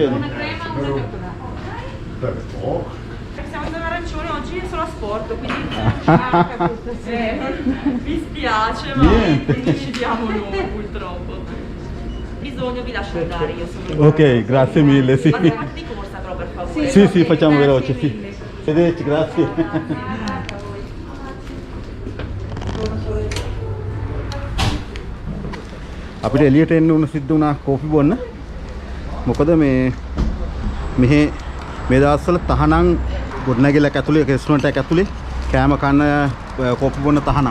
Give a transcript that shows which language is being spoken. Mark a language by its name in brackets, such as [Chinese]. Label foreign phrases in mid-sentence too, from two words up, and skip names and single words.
[Italian] Una crema, una cioccolata. Siamo in arancione oggi è solo a sport, quindi mi spiace, ma decidiamo noi purtroppo. Bisogno vi lascio andare, io sono. Ok, grazie mille, sì. Ma siamo di corsa però per favore. Sì, facciamo veloce, sì. Sedete, grazie. [Sinhala] අපිට එළියට එන්න උන සිද්ධ වුණා කෝපි බොන්න. මොකද මෙහි මේ දවස්වල තහනම් ගොඩනැගිල්ලක් ඇතුලේ රෙස්ටොරන්ට් එකක් ඇතුලේ කෑම කන්න කෝපි බොන්න තහනම්.